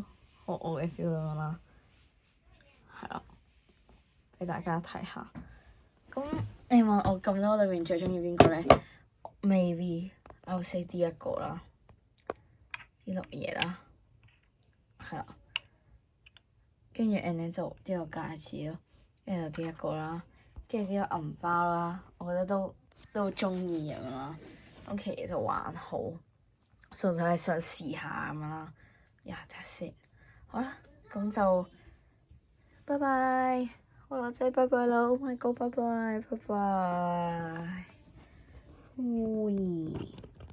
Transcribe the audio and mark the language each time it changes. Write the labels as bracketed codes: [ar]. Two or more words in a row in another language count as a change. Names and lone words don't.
[yue] 我嘅 feel 咁樣啦，係啦，俾大家睇下。咁你問我咁多裏面最中意邊個咧 ？ [en] Maybe I'll say [yue] 呢一個啦，呢粒嘢啦，係啦。跟住 [en] and then [yue] 就呢個戒指咯，跟住呢一個啦，跟住呢個銀包啦，我覺得都中意咁樣啦。咁其實就還好，純粹係想試下咁樣啦。睇下先。好啦，咁就拜拜，我女仔拜拜啦 ， [en] Oh my god， [yue] 拜拜，拜拜，喂。